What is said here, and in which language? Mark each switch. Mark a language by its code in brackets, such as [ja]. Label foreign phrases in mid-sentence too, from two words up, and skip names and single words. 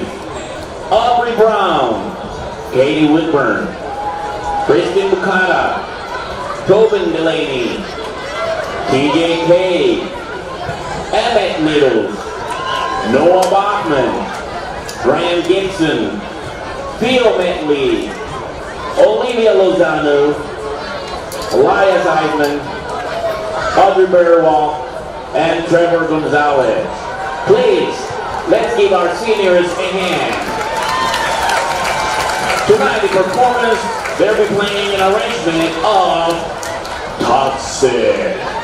[en] Aubrey Brown, Katie Whitburn, Kristen Bukata, Tobin Delaney, TJ Cade, Emmett Middles, Noah Bachman, Graham Gibson, Theo Metley, Olivia Lozano, Elias Eisman, Audrey Berwal, and Trevor Gonzalez. Please, let's give our seniors a hand. Tonight, the performance, they'll be playing an arrangement of Toxic.